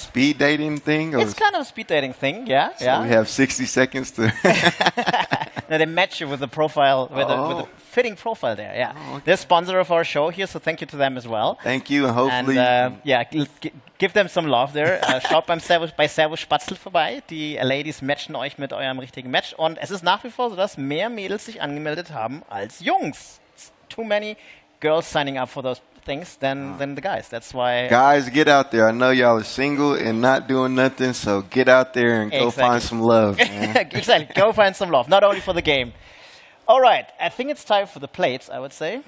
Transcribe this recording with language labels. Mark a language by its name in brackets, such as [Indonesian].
[English] speed dating thing? Or It's kind of a speed dating thing, yeah. so yeah. we have 60 seconds to. No, they match you with the profile, with the fitting profile there. Yeah, they're sponsor of our show here, so thank you to them as well. Thank you, and hopefully. And give them some love there. [German] Schaut bei Servus Spatzel vorbei. Die Ladies matchen euch mit eurem richtigen Match. Und es ist nach wie vor so, dass mehr Mädels sich angemeldet haben als Jungs. [English] It's too many girls signing up for those things than the guys. That's why. Guys, get out there. I know y'all are single and not doing nothing, so get out there and go find some love, man. Exactly. Go find some love, not only for the game. All right. I think it's time for the plates, I would say.